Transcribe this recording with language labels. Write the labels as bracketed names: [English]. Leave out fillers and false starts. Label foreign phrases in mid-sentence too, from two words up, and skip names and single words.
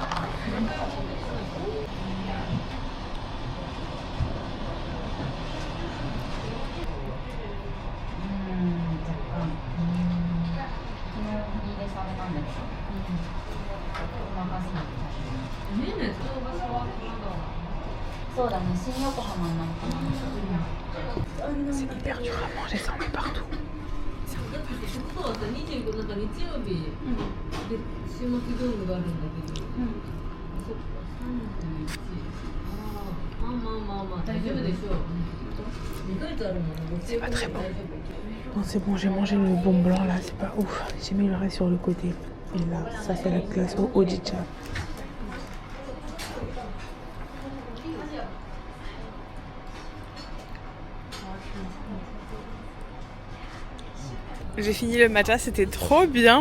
[Japanese] 若干。昨日フリーでされたんだけど。お任せなんで。ねえねえ、その場所はまだ。そうだね、新横浜になるかな。 [French] C'est hyper dur à manger, ça en met partout. [Japanese] そうだった、25なんか日曜日で週末業務があるんだけど、そっか、31、まあ大丈夫でしょう。2ヶ月あるもんね。 [French] C'est pas très bon. Non, c'est bon, j'ai mangé le bon blanc là, c'est pas ouf. J'ai mis le reste sur le côté. Et là, ça c'est la glace au Ojicha. J'ai fini le matcha, c'était trop bien.